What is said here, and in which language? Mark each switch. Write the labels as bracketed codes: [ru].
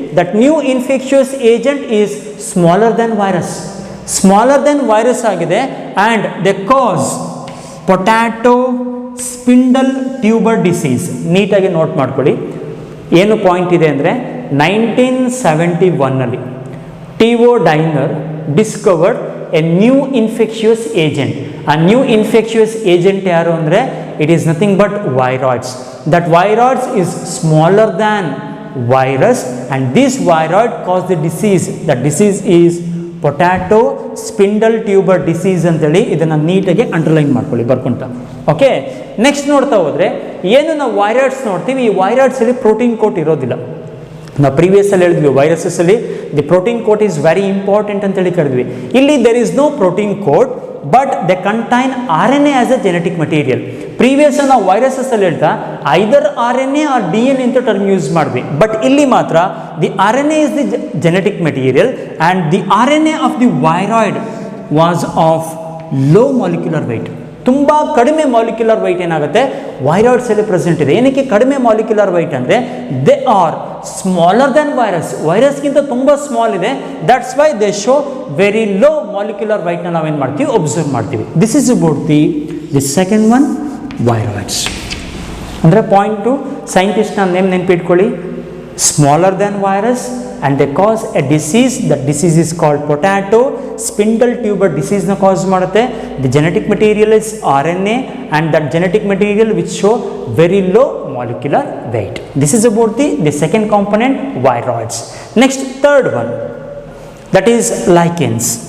[en] That new infectious agent is smaller than virus. Smaller than virus ಆಗಿದೆ and they cause potato spindle tuber disease. [kn] ನೀಟಾಗಿ note ಮಾಡ್ಕೊಳ್ಳಿ. ಏನು point ಇದೆ ಅಂದರೆ 1971 T.O. [en] Diner discovered a new infectious agent. A new infectious agent [kn] ಯಾರು ಅಂದರೆ [en] it is nothing but viroids. That viroids is smaller than virus and this viroid cause the disease. That disease is potato spindle tuber disease [kn] ಅಂತೇಳಿ ಇದನ್ನು ನೀಟಾಗಿ underline ಮಾಡ್ಕೊಳ್ಳಿ ಬರ್ಕೊಂತ. Okay, next ನೋಡ್ತಾ ಹೋದರೆ ಏನು ನಾವು ವೈರಾಯ್ಡ್ಸ್ ನೋಡ್ತೀವಿ, ಈ ವೈರಾಯ್ಡ್ಸಲ್ಲಿ ಪ್ರೋಟೀನ್ ಕೋಟ್ ಇರೋದಿಲ್ಲ. ನಾವು ಪ್ರೀವಿಯಸ್ಸಲ್ಲಿ ಹೇಳಿದ್ವಿ ವೈರಸಸ್ಸಲ್ಲಿ [en] the protein coat is very important [kn] ಅಂತೇಳಿ ಕರೆದ್ವಿ. [en] ಇಲ್ಲಿ there is no protein coat but they contain RNA as a genetic material. [kn] Previous ನಾವು ವೈರಸಸ್ಸಲ್ಲಿ ಹೇಳ್ತಾ ಐದರ್ RNA ಆರ್ DNA ಅಂತ ಟರ್ಮ್ ಯೂಸ್ ಮಾಡಿದ್ವಿ. [en] but [kn] ಇಲ್ಲಿ ಮಾತ್ರ [en] The RNA is the genetic material and the RNA of the viroid was of low molecular weight. [kn] ತುಂಬ ಕಡಿಮೆ molecular weight ಏನಾಗುತ್ತೆ ವೈರಾಯ್ಡ್ಸಲ್ಲಿ present ಇದೆ. ಏನಕ್ಕೆ ಕಡಿಮೆ ಮಾಲಿಕ್ಯುಲರ್ ವೆಯ್ಟ್ ಅಂದರೆ [en] They are smaller than virus. [kn] ವೈರಸ್ಗಿಂತ ತುಂಬ ಸ್ಮಾಲ್ ಇದೆ. [en] that's why they show very low molecular ವೆಯ್ಟ್ನ [kn] ನಾವೇನು ಮಾಡ್ತೀವಿ ಒಬ್ಸರ್ವ್ ಮಾಡ್ತೀವಿ. [en] This is about the second one viroids. [kn] ಅಂದರೆ ಪಾಯಿಂಟ್ ಟು ಸೈಂಟಿಸ್ಟ್ನ ನೇಮ್ ನೆನ್ಪಿಟ್ಕೊಳ್ಳಿ, [en] Smaller than virus and they cause a disease. That disease is called potato spindle tuber disease na cause [kn] ಮಾಡುತ್ತೆ. [en] The genetic material is RNA and that genetic material which show very low molecular weight. This is about the second component, viroids. Next, third one, that is lichens.